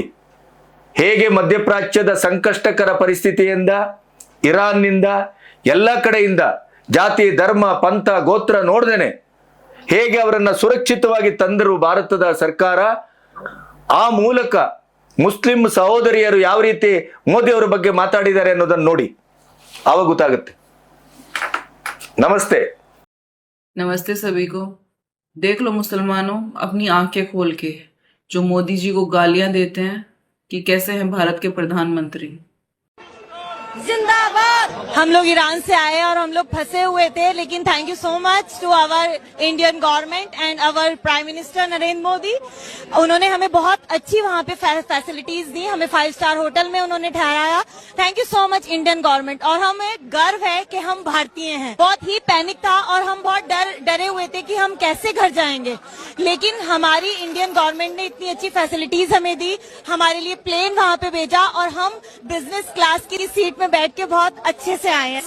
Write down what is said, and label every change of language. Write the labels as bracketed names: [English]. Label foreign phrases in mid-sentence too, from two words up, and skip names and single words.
[Kannada] ಹೇಗೆ ಮಧ್ಯಪ್ರಾಚ್ಯದ ಸಂಕಷ್ಟಕರ ಪರಿಸ್ಥಿತಿಯಿಂದ, ಇರಾನ್ನಿಂದ, ಎಲ್ಲ ಕಡೆಯಿಂದ ಜಾತಿ ಧರ್ಮ ಪಂಥ ಗೋತ್ರ ನೋಡ್ದೇನೆ ಹೇಗೆ ಅವರನ್ನ ಸುರಕ್ಷಿತವಾಗಿ ತಂದರು ಭಾರತದ ಸರ್ಕಾರ. ಆ ಮೂಲಕ ಮುಸ್ಲಿಂ ಸಹೋದರಿಯರು ಯಾವ ರೀತಿ ಮೋದಿ ಅವರ ಬಗ್ಗೆ ಮಾತಾಡಿದ್ದಾರೆ ಅನ್ನೋದನ್ನು ನೋಡಿ, ಆವಾಗ ಗೊತ್ತಾಗುತ್ತೆ. ನಮಸ್ತೆ. [Hindi] नमस्ते सभी को। देख लो मुसलमानों, अपनी आंखें खोल के, जो मोदी जी को गालियां देते हैं कि कैसे हैं भारत के प्रधानमंत्री। जिंदाबाद। हम लोग ईरान से आए और हम लोग फंसे हुए थे, लेकिन [English] thank you so much to our Indian government and our Prime Minister Narendra Modi. [Hindi] उन्होंने हमें बहुत अच्छी वहाँ पे फैसिलिटीज दी, हमें 5 [English] star hotel [Hindi] में उन्होंने ठहराया। [English] thank you so much Indian government. [Hindi] और हमें गर्व है कि हम भारतीय हैं। बहुत ही पैनिक था और हम बहुत डरे हुए थे कि हम कैसे घर जाएंगे, लेकिन हमारी [English] Indian government [Hindi] ने इतनी अच्छी फैसिलिटीज हमें दी, हमारे लिए प्लेन वहाँ पे भेजा और हम [English] business class [Hindi] की सीट में बैठ के बहुत अच्छे से आए हैं।